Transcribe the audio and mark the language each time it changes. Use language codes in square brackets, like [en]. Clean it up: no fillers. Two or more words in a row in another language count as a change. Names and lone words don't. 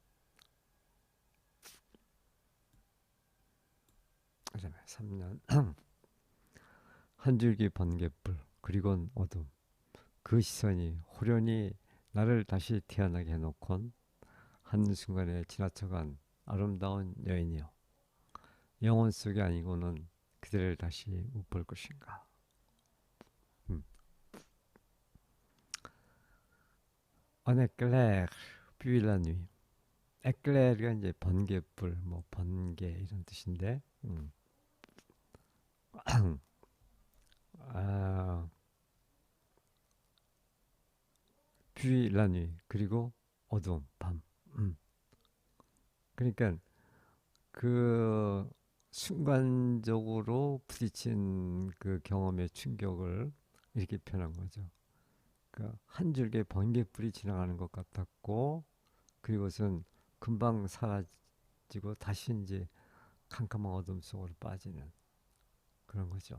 [ko] 그다음에 3년 한 줄기 번갯불 그리곤 어둠 그 시선이 호련히 나를 다시 태어나게 해놓곤 한순간에 지나쳐간 아름다운 여인이여, 영혼 속이 아니고는 그대를 다시 못 볼 것인가. 음. [fr] Un éclair, puis la nuit. [ko] 에클레르가 이제 번개불, 뭐 번개 이런 뜻인데, 아, [fr] puis la nuit, [ko] 그리고 어두움, 밤. 음. 그러니까 그 순간적으로 부딪힌 그 경험의 충격을 이렇게 표현한 거죠. 그러니까 한 줄기의 번개불이 지나가는 것 같았고, 그리고선 금방 사라지고 다시 이제 캄캄한 어둠 속으로 빠지는 그런 거죠.